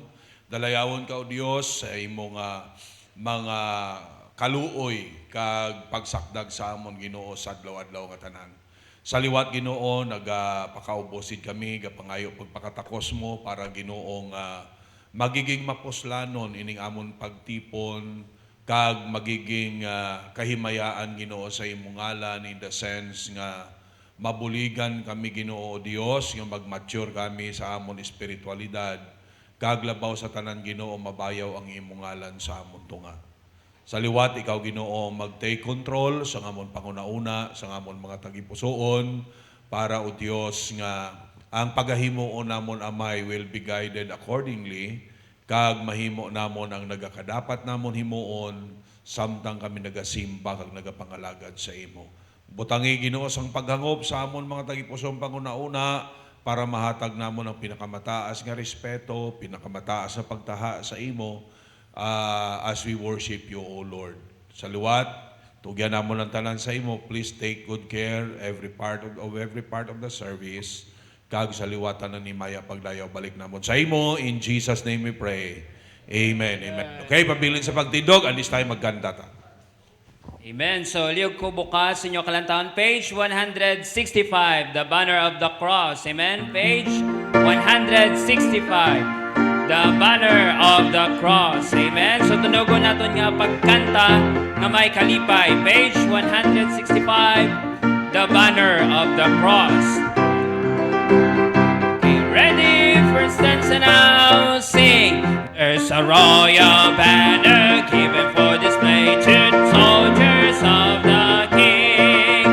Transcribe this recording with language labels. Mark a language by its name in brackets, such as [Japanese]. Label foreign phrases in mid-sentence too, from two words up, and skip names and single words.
[Hiligaynon] Dalayawon ka o Dios sa imo mga kaluoy kag pagsakdag sa amon Ginoo sa adlaw-adlaw nga tanan. Sa liwat Ginoo nagapakaubosid kami gapangayo pagpakatakos mo para Ginoong magiging mapuslanon ining amon pagtipon kag magiging kahimayaan Ginoo sa imong ngalan [English] in the sense [Hiligaynon] nga mabuligan kami Ginoo Dios nga mag-mature kami sa amon espiritualidad kag labaw sa tanan Ginoo mabayaw ang imong ngalan sa amon tunga. Sa liwat, ikaw Ginoo mag-take control sa ngamon pangunauna, sa ngamon mga tagipusoon, para o Diyos nga ang pagahimo namon Amay [English] will be guided accordingly, [Hiligaynon] kag mahimo namon ang nagakadapat namon himuon, samtang kami nagasimba kag nagapangalagad sa imo. Butangi Ginoo sang paghangop sa amon mga tagipusoon pangunauna, para mahatag namon ang pinakamataas nga respeto, pinakamataas na pagtaha sa imo, [English] as we worship you, O Lord. [Hiligaynon] Sa liwat, tugyan namon ang tanan sa imo, [English] please take good care every part of the service. [Hiligaynon] Kag sa liwatan na ni Maya pagdayaw balik namon sa imo, [English] in Jesus name we pray. [Hiligaynon] Amen. Amen. Okay, pabilin sa pagtindog, [English] and this time [Hiligaynon] magkanta ta. Amen. So, liog ko bukas inyo kalantaon, [English] page 165, the banner of the cross. Amen. Page 165. The banner of the cross. Amen. [Hiligaynon] So tunugon naton nga pagkanta nga may kalipay. [English] Page 165. The banner of the cross. Okay, ready for stanza now. Sing. There's a royal banner given for display to soldiers of the King.